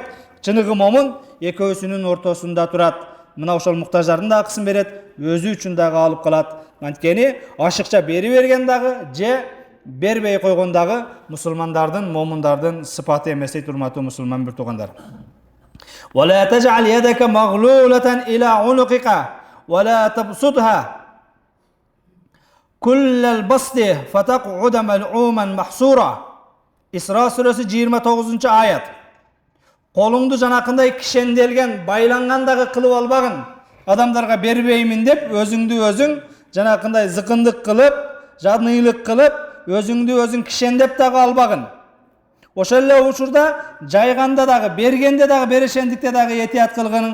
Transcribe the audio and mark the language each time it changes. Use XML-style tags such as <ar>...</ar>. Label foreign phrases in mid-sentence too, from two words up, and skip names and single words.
<ky>Чыныгы момун экөөсүнүн ортосунда турат. Мына ошол муктаждардын да акысын берет, өзү үчүн дагы алып калат. Анткени ашыкча бери берген дагы же бербей койгон дагы мусулмандардын, момундардын сыпаты эмес дейт, урматтуу мусулман бир туугандар.</ky> <ar>وَلَا تَجْعَلْ يَدَكَ مَغْلُولَةً إِلَىٰ عُنُقِكَ وَلَا تَبْسُطْهَا كُلَّ الْبَسْطِ فَتَقْعُدَ مَلُومًا مَحْسُورًا.</ar> <ky>Исра сүрөсү 29-аят. Колуңду жанакындай кишенделген, байланган дагы кылып албагын. Адамдарга бербеймин деп өзүңдү өзүң жанакындай зыкындык кылып, жадныйлык кылып, өзүңдү өзүң кишендеп дагы албагын. Ошол эле учурда жайганда дагы, бергенде дагы, берешендикте дагы этият кылгының.</ky>